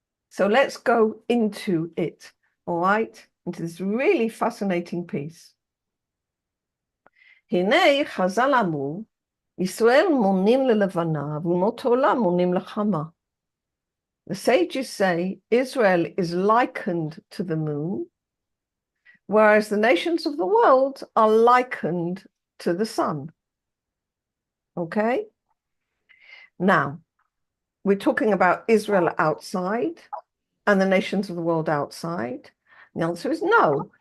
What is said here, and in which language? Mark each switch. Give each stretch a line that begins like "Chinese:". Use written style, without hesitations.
English: So let's go into it, all right? Into this really fascinating piece.
Hebrew: הנה חז"ל אמרו, ישראל מונים ללבנה, ואומות העולם מונים לחמה.
English: The sages say Israel is likened to the moon, whereas the nations of the world are likened to the sun. Okay? Now, we're talking about Israel outside and the nations of the world outside. The answer is no.